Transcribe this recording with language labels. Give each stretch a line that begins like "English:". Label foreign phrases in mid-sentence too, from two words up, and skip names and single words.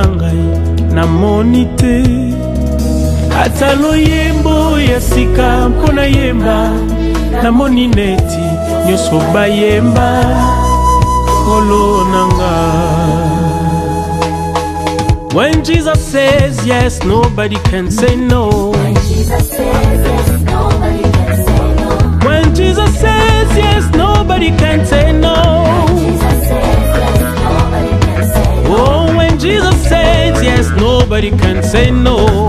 Lingala: ngai namoni te ata loyembo ya sika mpo na yemba namoni neti nyonso bayemba kolo na ngai.
English: When Jesus says yes, nobody can say no. When Jesus says yes, nobody can say no. When Jesus says yes, nobody can say no. Oh, when Jesus says yes, nobody can say no.